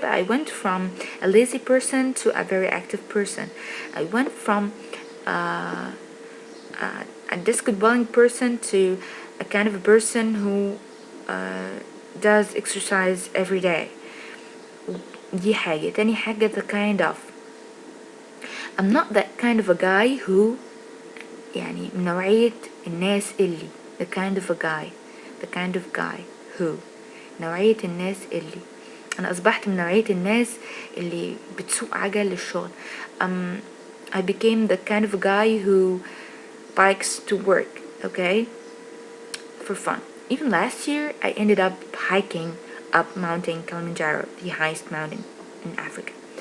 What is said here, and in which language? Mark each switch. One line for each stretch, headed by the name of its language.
English: يبقى I went from a lazy person to a very active person. I went from a desk dwelling person to a kind of a person who does exercise every day.
Arabic: دي حاجة. تاني حاجة
English: the kind of. I'm not that kind of a guy who
Arabic: يعني من نوعية الناس اللي
English: the kind of a guy who
Arabic: نوعية الناس اللي أنا أصبحت من نوعية الناس اللي بتسوق عجل للشغل.
English: I became the kind of a guy who bikes to work, okay, for fun. Even last year I ended up hiking up Mountain Kilimanjaro, the highest mountain in Africa.